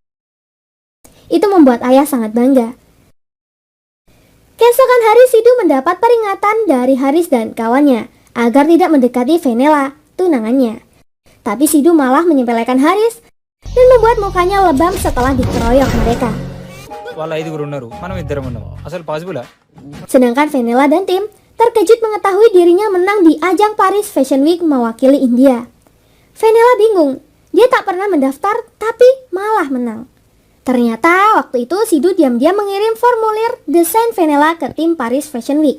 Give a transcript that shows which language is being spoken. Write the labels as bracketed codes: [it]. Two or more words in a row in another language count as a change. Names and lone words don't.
[id] Itu membuat ayah sangat bangga. Keesokan hari, Sidu mendapat peringatan dari Haris dan kawannya agar tidak mendekati Fenela, tunangannya. Tapi Sidu malah menyepelekan Haris dan membuat mukanya lebam setelah dikeroyok mereka. [te] వాళ్ళ ఐదుగురు ఉన్నారు మనం ఇద్దరం ఉన్నాం అసలు పాసిబులా [id] Sedangkan Fenela dan tim terkejut mengetahui dirinya menang di ajang Paris Fashion Week mewakili India. Fenela bingung, dia tak pernah mendaftar tapi malah menang. Ternyata waktu itu Sidu diam-diam mengirim formulir desain Fenela ke tim Paris Fashion Week.